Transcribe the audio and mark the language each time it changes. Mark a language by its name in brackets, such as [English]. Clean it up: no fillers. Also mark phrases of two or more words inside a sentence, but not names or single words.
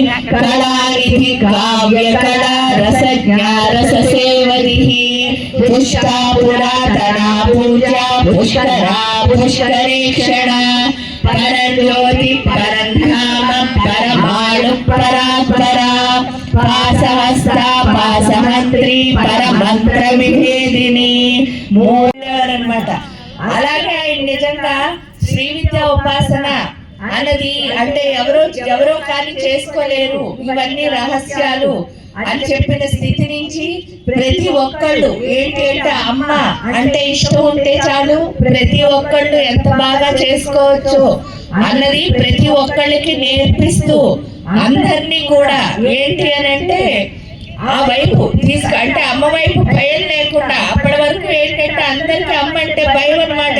[Sanskrit] कलानिधि काव्यकला रसज्ञा रससेवधिः पुष्टा पुरातना पूजा पुष्करा पुष्करेक्षणा परज्योति परधाम परमाणु परात्परा पासहस्ता पासमंत्री परमंत्र विभेदिनी మూలరన్నమాట. [Telugu] అలాగే ఆయన నిజంగా శ్రీ విద్యా ఉపాసన అన్నది అంటే ఎవరో కానీ చేసుకోలేరు, ఇవన్నీ రహస్యాలు అని చెప్పిన స్థితి నుంచి ప్రతి ఒక్కళ్ళు ఏంటి అంటే అమ్మ అంటే ఇష్టం ఉంటే చాలు ప్రతి ఒక్కళ్ళు ఎంత బాగా చేసుకోవచ్చు అన్నది ప్రతి ఒక్కళ్ళకి నేర్పిస్తూ అందరినీ కూడా ఏంటి అని అంటే ఆ వైపు అంటే అమ్మ వైపు భయం లేకుండా అప్పటి వరకు ఏంటంటే అందరికి అమ్మ అంటే భయం అన్నమాట.